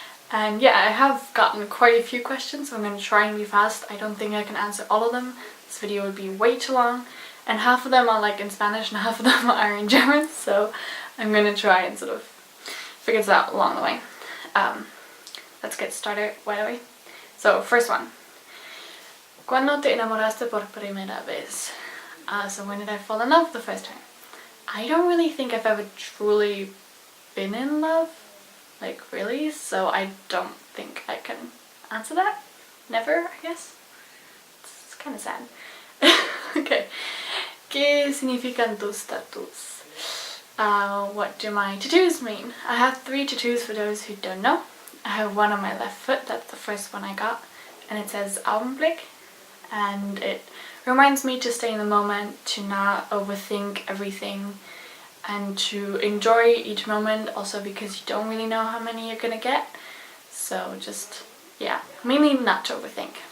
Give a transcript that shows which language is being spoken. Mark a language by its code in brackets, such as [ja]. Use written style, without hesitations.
[en] And yeah, I have gotten quite a few questions, so I'm gonna try and be fast. I don't think I can answer all of them. This video would be way too long. And half of them are like in Spanish and half of them are in German, so I'm gonna try and sort of figure this out along the way. Let's get started right away. So, first one. [es] ¿Cuándo te enamoraste por primera vez? [en] So when did I fall in love the first time? I don't really think I've ever truly been in love. Like, really? So I don't think I can answer that. Never, I guess. It's kind of sad. Okay. [es] ¿Qué significan tus tattoos? [en] What do my tattoos mean? I have 3 tattoos for those who don't know. I have one on my left foot, that's the first one I got, and it says Augenblick, and it reminds me to stay in the moment, to not overthink everything, and to enjoy each moment, also because you don't really know how many you're gonna get, so just, yeah, mainly not to overthink.